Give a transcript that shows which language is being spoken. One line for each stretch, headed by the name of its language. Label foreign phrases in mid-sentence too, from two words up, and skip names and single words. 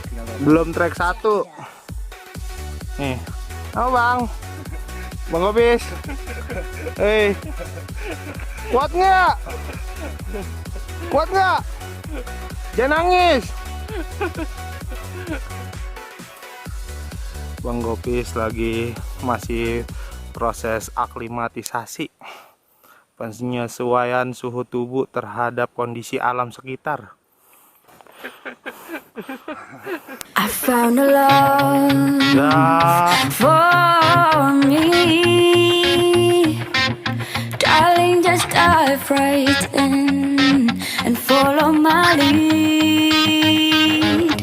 Indonesian: Belum trek 1. Nih. Oh bang. Bang Gopis. Hei. Kuat nggak? Kuat nggak? Jangan nangis. Bang Gopis lagi masih proses aklimatisasi, penyesuaian suhu tubuh terhadap kondisi alam sekitar.
English: I found a love for me, darling, just dive right in and follow my lead.